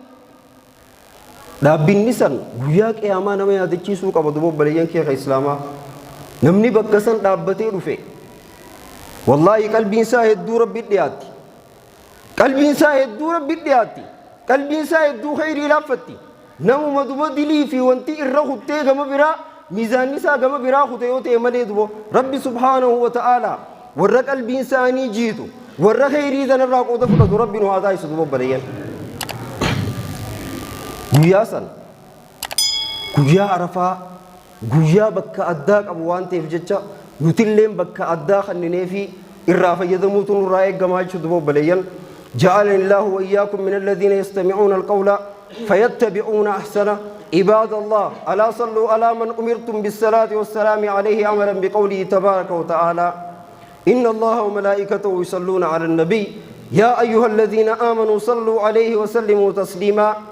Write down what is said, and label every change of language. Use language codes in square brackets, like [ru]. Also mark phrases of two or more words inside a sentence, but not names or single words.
[om] dhaabbinni san guyyaa qiyaamaa nama yaadachiisuu qaba duuba obboleeyyan keenya islaamaa namni bakka san dhaabbatee dhufe wallaahi qalbiin isaa hedduu rabbi dhiyaatti qalbiin isaa hedduu rabbi dhiyaatti qalbiin isaa hedduu khayrii laaffatti namuma duuba dilii fi wanti irra kuttee gama biraa miizaanni isaa gama biraa kute yoo ta'e malee duuba rabbi [ar] سبحانه وتعالى [om] warra qalbiin isaanii jiitu warra khayrii sanarraa qooda fudhatu rabbi nu haa taasisu duuba obboleeyyan guyyaa san guyyaa arafaa guyyaa bakka addaa qabu waan ta'eef jecha nutilleen bakka addaa kanninee fi irraa fayyadamuutu nurraa eeggamaa jechuudha duuba obboleeyyan [ar] جعلني الله وإياكم من الذين يستمعون القول فيتبعون أحسنه عباد الله ألا صلوا على من أمرتم بالصلاة والسلام عليه عملا بقوله تبارك وتعالى إن الله وملائكته يصلون على النبي يا أيها الذين آمنوا صلوا عليه وسلموا تسليما